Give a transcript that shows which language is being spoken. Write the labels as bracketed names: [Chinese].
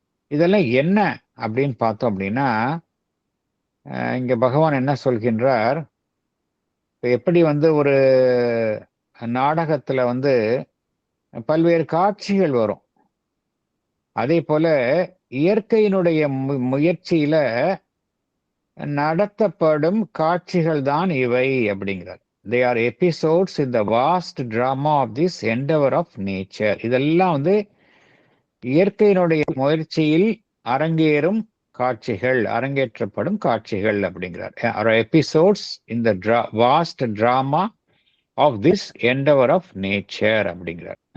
[Tamil] இதெல்லாம் என்ன அப்படின்னு பார்த்தோம் அப்படின்னா இங்க பகவான் என்ன சொல்கின்றார், எப்படி வந்து ஒரு நாடகத்துல வந்து பல்வேறு காட்சிகள் வரும், அதே போல இயற்கையினுடைய முயற்சியில நடத்தப்படும் காட்சிகள் தான் இவை அப்படிங்கிறார். [English] They are episodes in the vast drama of this endeavor of nature. [Tamil] இதெல்லாம் வந்து இயற்கையினுடைய முயற்சியில் அரங்கேற்றப்படும் காட்சிகள் அப்படிங்கிறார். [English] episodes in the vast drama of this endeavour of nature [Tamil] அப்படிங்கிறார்.